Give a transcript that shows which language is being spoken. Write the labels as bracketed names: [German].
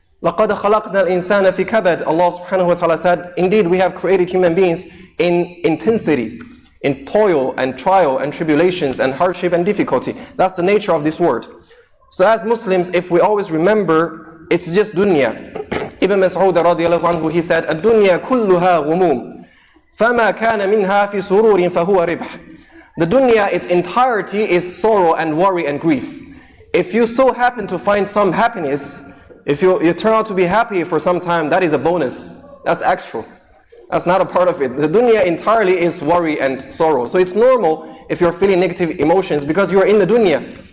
[Arabic] لَقَدْ خَلَقْنَا الْإِنسَانَ فِي كَبَدٍ. [English] Allah subhanahu wa ta'ala said, indeed we have created human beings in intensity, in toil and trial and tribulations and hardship and difficulty. That's the nature of this world. So as Muslims, if we always remember it's just dunya. Ibn Mas'ud radiallahu anhu, he said, [Arabic] الدنيا كلها غموم فما كان منها في سرور فهو ربح. [English] The dunya, its entirety is sorrow and worry and grief. If you so happen to find some happiness, if you turn out to be happy for some time, that is a bonus. That's extra. That's not a part of it. The dunya entirely is worry and sorrow. So it's normal if you're feeling negative emotions because you're in the dunya.